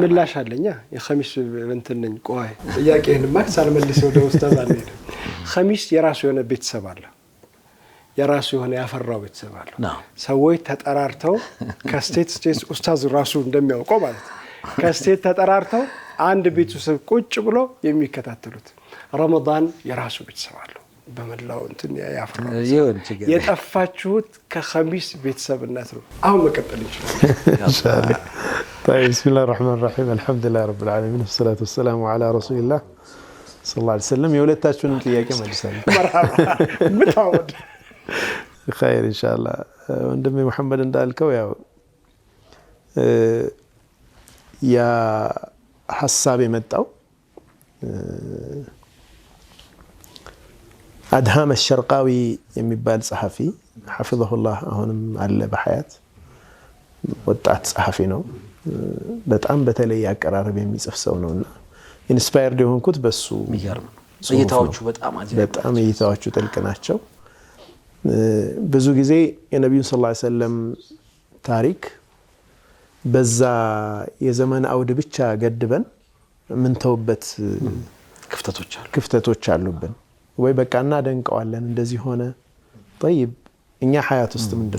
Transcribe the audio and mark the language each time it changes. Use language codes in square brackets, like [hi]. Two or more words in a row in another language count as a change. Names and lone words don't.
[am] ምላሽ አለኛ የኸሚስ እንተነኝ ቆይ ጥያቄህን ማክስ አልመልስ ወደ ኡስታዝ አለኝ ኸሚስ የራሱ የሆነ ቤተሰብ አለ የራሱ የሆነ ያፈራው ቤተሰብ አለ ሰዎች ተጠራርተው ከስቴት ኡስታዝ ራሱ እንደሚያውቀው ማለት ከስቴት ተጠራርተው አንድ ቤተሰብ ቁጭ ብሎ የሚከታተሉት ረመዳን የራሱ ቤተሰብ አለ በመላው እንትን ያፈራው የጠፋችሁት ከኸሚስ ቤተሰብነት ነው አሁን መቀጠል ይችላል [ar] إن شاء الله طيب بسم الله الرحمن الرحيم الحمد لله رب العالمين والصلاه والسلام على رسول الله صلى الله عليه وسلم [am] የሁለታችሁን ጥያቄ መልሳለሁ [ar] مرحبا متعود خير ان شاء الله [am] ወንድሜ መሐመድ እንዳልከው ያው ያ ሐሳብ የመጣው أدهم الشرقاوي የሚባል ጸሐፊ [ar] حفظه الله [am] አሁንም አለ በحياة ወጣት ጸሐፊ ነው በጣም በተለይ ያቀራረብ የሚጽፍ ሰው ነውና ኢንስፓየርድ የሆንኩት በሱ ይገርም እይታዎቹ በጣም እይታዎቹ ጥልቅ ናቸው ብዙ ጊዜ የነብዩ [ar] صلى الله عليه وسلم [am] ታሪክ በዛ የዘመን አውድ ብቻ ገድበን ምን ተውበት ክፍተቶች አሉብን ወይ በቃና ደንቀዋለን እንደዚህ ሆነ طيب እኛ ሐያት ውስጥ ምንድነው